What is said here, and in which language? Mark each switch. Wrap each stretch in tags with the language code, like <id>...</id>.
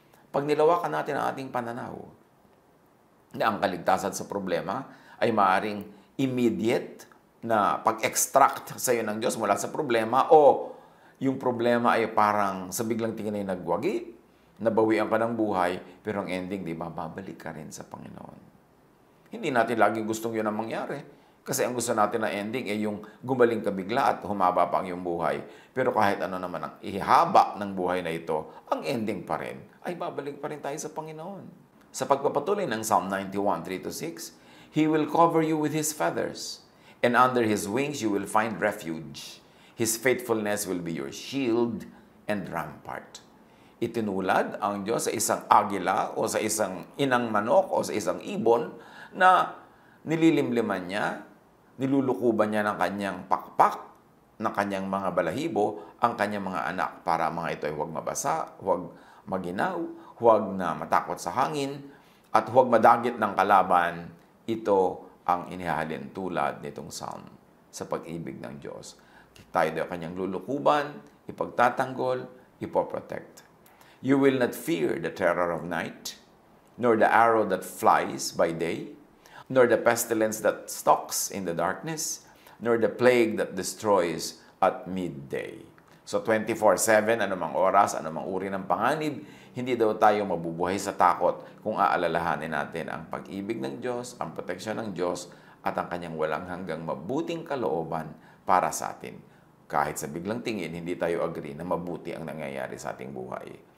<tl>Pag nilawakan natin ang ating pananaw, na ang kaligtasan sa problema ay maaring immediate na pag-extract sa iyo ng Diyos mula sa problema, o yung problema ay parang sa biglang tingin ay nagwagi, nabawian ka ng buhay, pero ang ending, di ba, babalik ka rin sa Panginoon. Hindi natin laging gustong yun ang mangyari. Kasi ang gusto natin na ending ay yung gumaling ka bigla at humaba pa ang iyong buhay. Pero kahit ano naman ang ihaba ng buhay na ito, ang ending pa rin ay babalik pa rin tayo sa Panginoon. Sa pagpapatuloy ng</tl> <en>Psalm 91:3-6, He will cover you with His feathers, and under His wings you will find refuge. His faithfulness will be your shield and rampart.</en> <tl>Itinulad ang Diyos sa isang agila o sa isang inang manok o sa isang ibon na nililimliman niya, nilulukuban niya ng kanyang pakpak ng kanyang mga balahibo ang kanyang mga anak para mga ito ay huwag mabasa, huwag maginaw, huwag na matakot sa hangin, at huwag madagit ng kalaban. Ito ang inihahalin tulad nitong psalm sa pag-ibig ng Diyos. Tayo daw kanyang lulukuban, ipagtatanggol, ipoprotect.</tl> <en>You will not fear the terror of night, nor the arrow that flies by day, nor the pestilence that stalks in the darkness, nor the plague that destroys at midday.</en> <tl>So 24/7, anumang oras, anumang uri ng panganib, hindi daw tayo mabubuhay sa takot kung aalalahanin natin ang pag-ibig ng Diyos, ang proteksyon ng Diyos, at ang kanyang walang hanggang mabuting kalooban para sa atin. Kahit sa biglang tingin, hindi tayo agree na mabuti ang nangyayari sa ating buhay.</tl>